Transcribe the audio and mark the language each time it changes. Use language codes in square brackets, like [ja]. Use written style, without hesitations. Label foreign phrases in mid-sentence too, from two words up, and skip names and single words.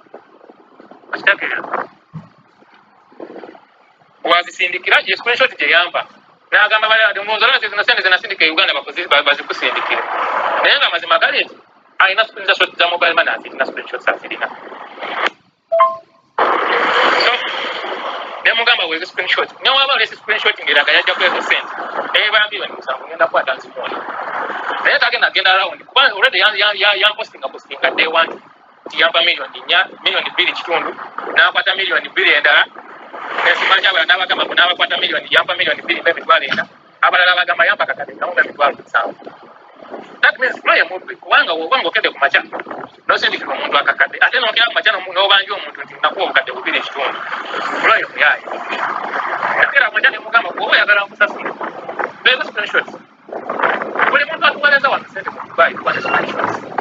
[lg] wazisindikira gye screenshot gye yamba n'agamba munzola zino sente zenasindika e Uganda bazikusindikire naye nga mazima gali eti alina screenshot za [en] mobile money [lg] azirina screenshot azirina so nemugamba wezi screenshot newaba olesi screenshot ngeraga yajja kwezo sente ebambiwe nimusango ngenda kukwata nzimuoni naye kagenda agenda around kuba already postinga [en] day one [lg] tiyamba milioni 2 kitundu n'akwata milioni 2 endala nesimanya abala n'abagamba ku n'abakwata milioni yamba milioni 2 n'emitwalo 4 abalala bagamba yamba kakade kamu emitwalo 7 [en] that means [lg] Flo ye mubbi kubanga wobanga okede ku macha nosindikira omuntu akakade ate n'okera ku macha n'obanja omuntu nti nakuwa obukadde 2 kitundu Flo ye muyaye nakera ku macha ne mugamba kuba oyagala nkusasula bezo screenshots buli muntu atuweereza wano sente mu Dubai kubanga screenshots